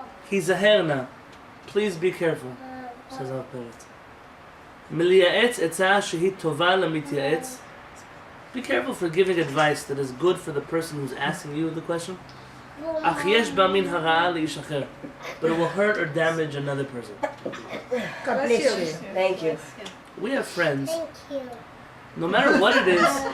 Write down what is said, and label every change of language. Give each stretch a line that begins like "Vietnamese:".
Hebrew: Hizaher na.
English: Please be careful, says our parents.
Hebrew: מלייעץ עצה שהיא טובה למתייעץ.
English: Be careful for giving advice that is good for the person who's asking you the question.
Hebrew: אך יש בה מן הרעה לאיש אחר.
English: But it will hurt or damage another person. God bless you. thank you. We have friends. No matter what it is,